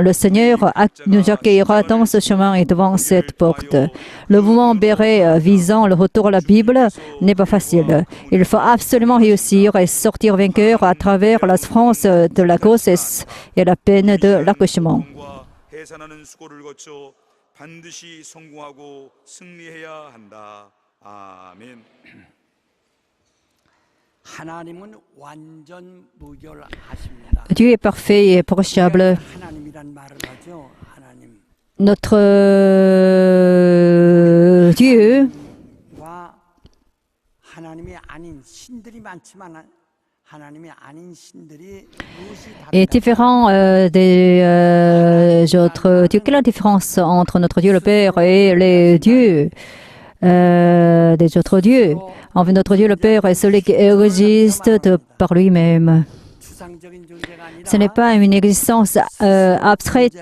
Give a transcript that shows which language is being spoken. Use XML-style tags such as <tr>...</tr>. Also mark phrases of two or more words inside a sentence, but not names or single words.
<fr>Le Seigneur nous accueillera dans ce chemin et devant cette porte. Le mouvement béret visant le retour à la Bible n'est pas facile. Il faut absolument réussir et sortir vainqueur à travers la souffrance de la grossesse et la peine de l'accouchement.</fr> <ko>반드시 성공하고 승리해야 한다. 아멘. 하나님은 완전 무결하십니다.</ko> <fr>Dieu est parfait et irréprochable.</fr> <ko>하나님이란 말을 하죠. 하나님.</ko> <fr>Notre Dieu</fr> <ko>와 하나님이 아닌 신들이 많지만 하나님이 아닌 신들이 무엇이</ko> <fr>est différent des autres dieux. Quelle est la différence entre notre Dieu le Père et les dieux des autres dieux? En fait, notre Dieu le Père est celui qui existe par lui-même. Ce n'est pas une existence abstraite.</fr>